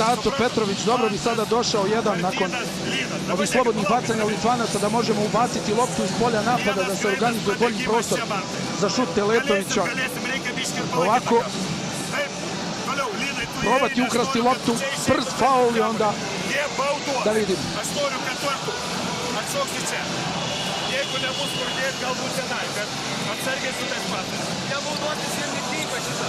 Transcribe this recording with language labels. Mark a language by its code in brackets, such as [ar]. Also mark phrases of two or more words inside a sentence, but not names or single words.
[bs] Aco Petrović dobro bi sada došao jedan nakon ovih slobodnih bacanja Litvanaca da možemo ubaciti loptu iz polja napada, da se organizuje bolji prostor za šut Teletovića. Ovako probati ukrasti loptu, brz faul i onda da vidimo. [lt] Jeigu nebus kur dėt, galbūt tenai, bet atsargiai su tais patais. Jie naudotis ir netinka šitas.